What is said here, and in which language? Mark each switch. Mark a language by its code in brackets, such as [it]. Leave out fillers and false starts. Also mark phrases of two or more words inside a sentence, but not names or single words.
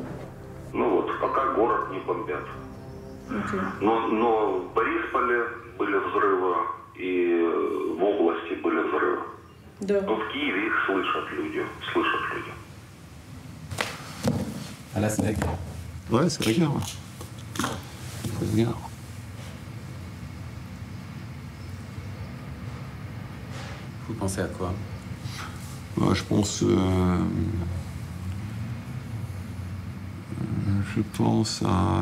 [ru] Ну вот, пока город не бомбят. Okay. Но в Борисполе были взрывы, и в области были взрывы. Да. Но в Киеве их слышат люди, [fr] Ah là, c'est la guerre. Ouais, c'est la guerre. C'est la guerre. Vous pensez à quoi? Je pense à...